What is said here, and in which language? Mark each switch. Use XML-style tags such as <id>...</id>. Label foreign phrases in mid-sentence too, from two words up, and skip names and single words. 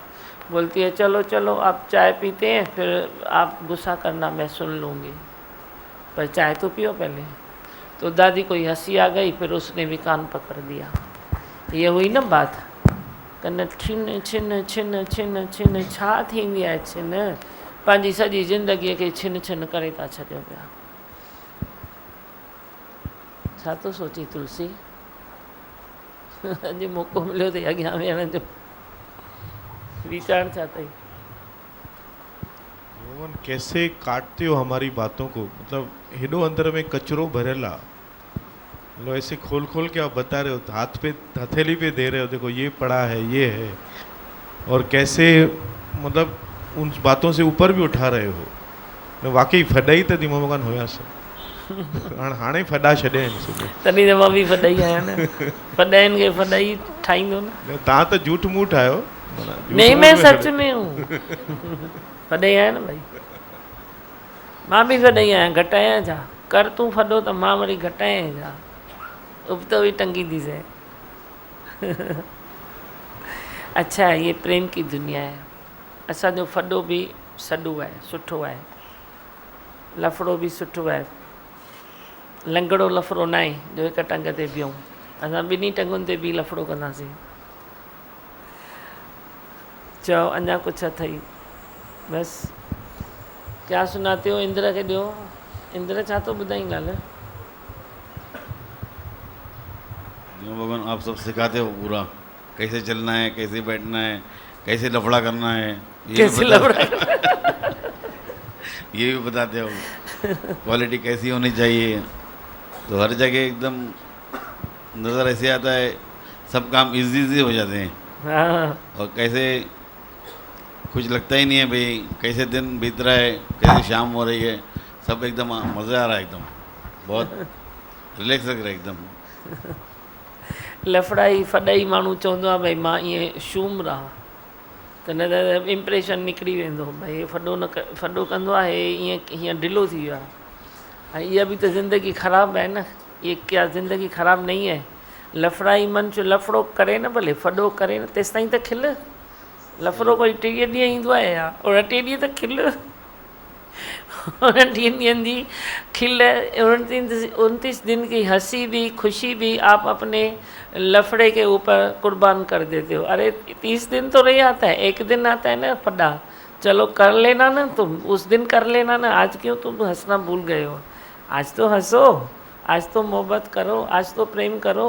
<hi>बोलती है चलो चलो आप चाय पीते हैं, फिर आप गुस्सा करना मैं सुन लूँगी, पर चाय तो पियो पहले। तो दादी को हंसी आ गई, फिर उसने भी कान पकड़ दिया। ये हुई ना बात,</hi> <sd>कन छिन छिन छिन छिन छिन छा थींदी आहे छिन, पंहिंजी सॼी ज़िंदगीअ खे छिन छिन करे था छॾियो पिया। छा तो सोची तुलसी? अॼु मौक़ो मिलियो अथई अॻियां वेहण जो, वीचार छा अथई?</sd> <hi>भगवान कैसे काटते हो हमारी बातों को, मतलब</hi> <sd>हेडो अंदर में कचरो</sd> <hi>भरेला, मतलब ऐसे खोल खोल के आप बता रहे हो, हाथ पे हथेली पे दे रहे हो, देखो ये पड़ा है, ये है, और कैसे मतलब उन बातों से ऊपर भी उठा रहे हो।</hi> <sd>वाकई फॾाई त थी ममकान हुयासीं, हाणे फॾा छॾिया आहिनि सुबुह। तॾहिं त मां बि फॾाई आहियां न, फॾाइनि खे फॾाई ठाहींदो न। तव्हां त झूठ मूठ आहियो।</sd> <hi>नहीं मैं सच में हूँ,</hi> <sd>फॾाई आहियां न भाई, मां बि फॾाई आहियां, घटायां छा? कर तूं फॾो त मां वरी घटायां छा? उबत हुई टंगी थी से।</sd> <hi>अच्छा है, ये प्रेम की दुनिया है।</hi> <sd>असांजो फॾो बि सॾो आहे, सुठो आहे, लफड़ो बि सुठो आहे। लंगड़ो लफड़ो न आहे जो हिक टंग ते बीहूं, असां ॿिन्ही टंगुनि ते बि लफड़ो कंदासीं। चओ अञा कुझु अथई?</sd> <hi>बस क्या सुनाते हो? इंद्र</hi> <sd>खे ॾियो। इंद्र छा थो ॿुधाई ॻाल्हि?</sd> <hi>भगवान आप सब सिखाते हो पूरा, कैसे चलना है, कैसे बैठना है, कैसे लफड़ा करना है, कैसे लफड़ा ये भी बताते हो। क्वालिटी कैसी होनी चाहिए, तो हर जगह एकदम नज़र ऐसे आता है, सब काम इजी हो जाते हैं। हाँ। और कैसे कुछ लगता ही नहीं है भाई कैसे दिन बीत रहा है, कैसे शाम हो रही है, सब एकदम मज़ा आ रहा है, एकदम बहुत रिलैक्स लग रहा है एकदम।</hi> <sd>लफड़ाई फॾाई माण्हू चवंदो आहे भई मां ईअं शूम रहा, त न त इम्प्रेशन निकिरी वेंदो भई फॾो न फॾो कंदो आहे, ईअं हीअं ढिलो थी वियो आहे। ऐं इहा बि त ज़िंदगी ख़राबु आहे न,</sd> <hi>ये क्या ज़िंदगी ख़राबु नहीं है?</hi> <sd>लफड़ाई मंच लफड़ो करे न, भले फॾो करे न, तेसि ताईं त खिल। लफड़ो कोई 30 ॾींहं ईंदो आहे या 29 ॾींहं त खिल।</sd> <hi>29</hi> <sd>ॾींहंनि जी खिल,</sd> <hi>29 दिन की हंसी भी खुशी भी आप अपने लफड़े के ऊपर कुर्बान कर देते हो। अरे 30 दिन तो नहीं आता है, एक दिन आता है ना फड्डा, चलो कर लेना ना, तुम उस दिन कर लेना ना, आज क्यों तुम हंसना भूल गए हो? आज तो हंसो, आज तो मोहब्बत करो, आज तो प्रेम करो।</hi>